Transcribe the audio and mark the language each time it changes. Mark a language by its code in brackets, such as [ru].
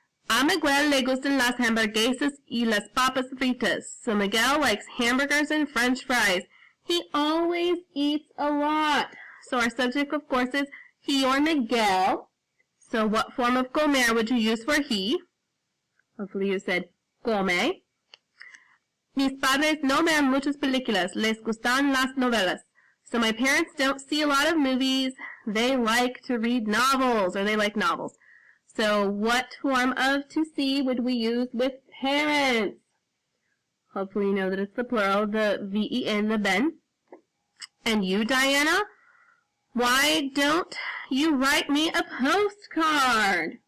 [es] A Miguel le gustan las hamburguesas y las papas fritas. [en] So Miguel likes hamburgers and French fries. He always eats a lot. So our subject, of course, is he or Miguel. So what form of comer would you use for he? Hopefully you said come. [es] Mis padres no ven muchas películas. Les gustan las novelas. [en] So my parents don't see a lot of movies. They like to read novels, or they like novels. So what form of to see would we use with parents? Hopefully you know that it's the plural, the ven, the ven. And you, Diana, why don't you write me a postcard?